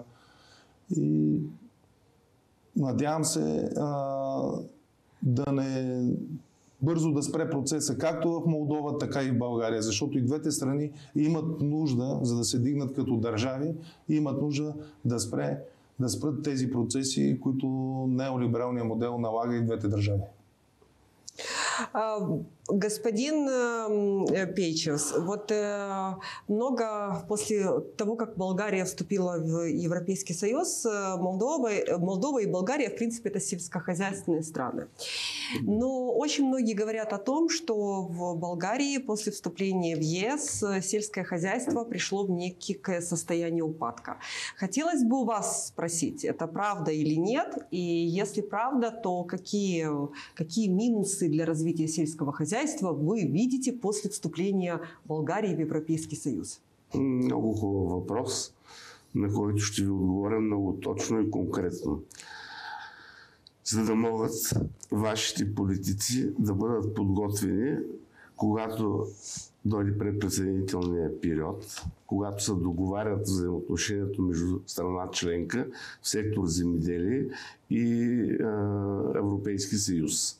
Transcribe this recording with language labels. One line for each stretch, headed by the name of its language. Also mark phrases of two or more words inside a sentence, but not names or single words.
Bulgarian: И надявам се бързо да спре процеса, както в Молдова, така и в България, защото и двете страни имат нужда, за да се дигнат като държави, имат нужда да спрат тези процеси, които неолибералният модел налага и двете държави.
Russian: Господин Пейчес, вот много после того, как Болгария вступила в Европейский Союз, Молдова и Болгария, в принципе, это сельскохозяйственные страны. Но очень многие говорят о том, что в Болгарии после вступления в ЕС сельское хозяйство пришло в некое состояние упадка. Хотелось бы у вас спросить, это правда или нет? И если правда, то какие минусы для развития сельского хозяйства вы видите после вступления Болгарии в Европейский Союз?
Bulgarian: Много хубав въпрос, на който ще ви отговоря много точно и конкретно. За да могат вашите политици да бъдат подготвени, когато дойде предприсъединителния период, когато се договарят взаимоотношението между страна членка в сектор земеделие и Европейски съюз.